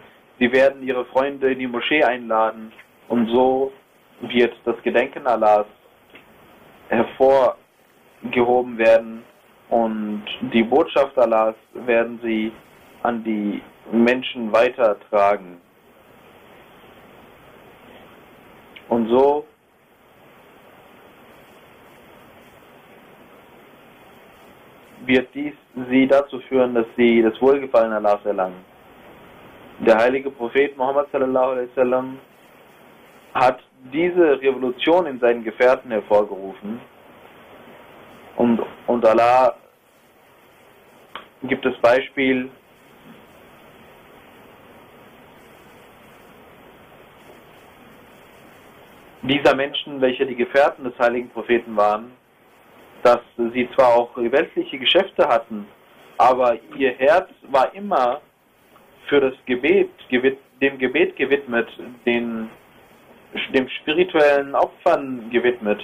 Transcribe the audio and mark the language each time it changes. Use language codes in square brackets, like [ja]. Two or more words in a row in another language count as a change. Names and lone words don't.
[de] Sie werden ihre Freunde in die Moschee einladen und so wird das Gedenken Allahs hervorgehoben werden und die Botschaft Allahs werden sie an die Menschen weitertragen. Und so wird dies sie dazu führen, dass sie das Wohlgefallen Allahs erlangen. Der heilige Prophet Muhammad [ar] صلى الله عليه وسلم [de] hat diese Revolution in seinen Gefährten hervorgerufen und Allah gibt das Beispiel dieser Menschen, welche die Gefährten des heiligen Propheten waren, dass sie zwar auch weltliche Geschäfte hatten, aber ihr Herz war immer für das Gebet, dem Gebet gewidmet, dem spirituellen Opfern gewidmet.